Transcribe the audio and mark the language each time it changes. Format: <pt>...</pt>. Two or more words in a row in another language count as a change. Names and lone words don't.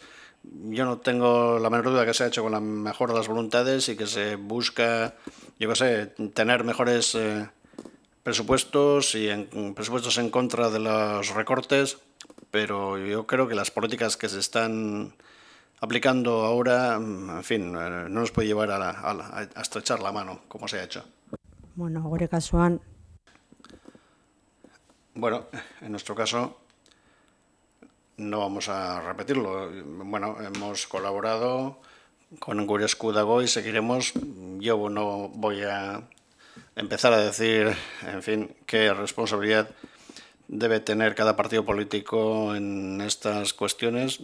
<es>Yo no tengo la menor duda que se ha hecho con la mejor de las voluntades y que se busca, yo qué sé, tener mejores presupuestos y presupuestos en contra de los recortes, pero yo creo que las políticas que se están aplicando ahora, en fin, no nos puede llevar a estrechar la mano, como se ha hecho.</es> <eu>Bueno, gure kasuan.</eu> <es>Bueno, en nuestro caso no vamos a repetirlo. Bueno, hemos colaborado con Gure Esku dago y seguiremos. Yo no voy a empezar a decir, en fin, qué responsabilidad debe tener cada partido político en estas cuestiones.</es>